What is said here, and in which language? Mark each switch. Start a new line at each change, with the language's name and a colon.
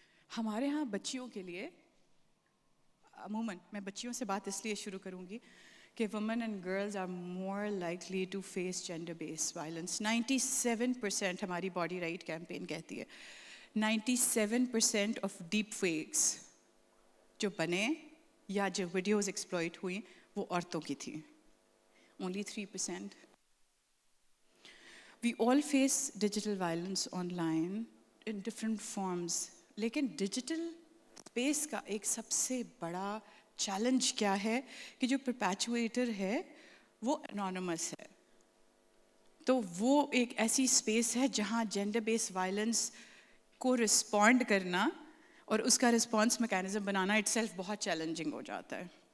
Urdu: ہمارے ہاں بچیوں کے لیے عموماً، میں بچیوں سے بات اس لیے شروع کروں گی کہ
English: Women and girls are more likely to face gender based violence.
Urdu: 97% ہماری باڈی رائٹ کیمپین کہتی ہے 97% آف ڈیپ فیکس جو بنے یا جو ویڈیوز ایکسپلائٹ ہوئیں وہ عورتوں کی تھیں.
English: Only 3%. We all face digital violence online in different forms.
Urdu: لیکن ڈیجیٹل اسپیس کا ایک سب سے بڑا چیلنج کیا ہے کہ جو پرپیچویٹر ہے وہ انانیمس ہے. تو وہ ایک ایسی اسپیس ہے جہاں جینڈر بیس وائلنس کو رسپونڈ کرنا اور اس کا response mechanism banana it self بہت چیلنجنگ ہو جاتا ہے.